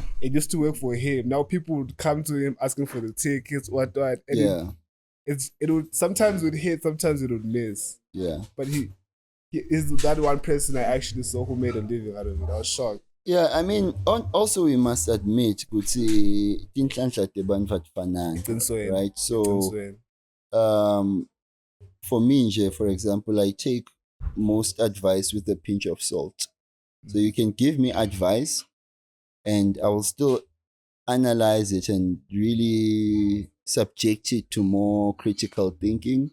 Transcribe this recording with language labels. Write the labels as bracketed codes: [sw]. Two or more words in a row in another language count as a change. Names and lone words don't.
[en] It used to work for him. Now people would come to him asking for the tickets, what. And Yeah. it would sometimes it would hit, sometimes it would miss. Yeah. But he is that one person I actually saw who made a living out of it. I was shocked. Yeah, I mean, also we must admit, [ss] ukuthi tinhlanhla tebantu atifana, Qinisweni. [en] right? So, [ss] Qinisweni. [en] for me, nje, for example, I take most advice with a pinch of salt. So you can give me advice, and I will still analyze it and really subject it to more critical thinking.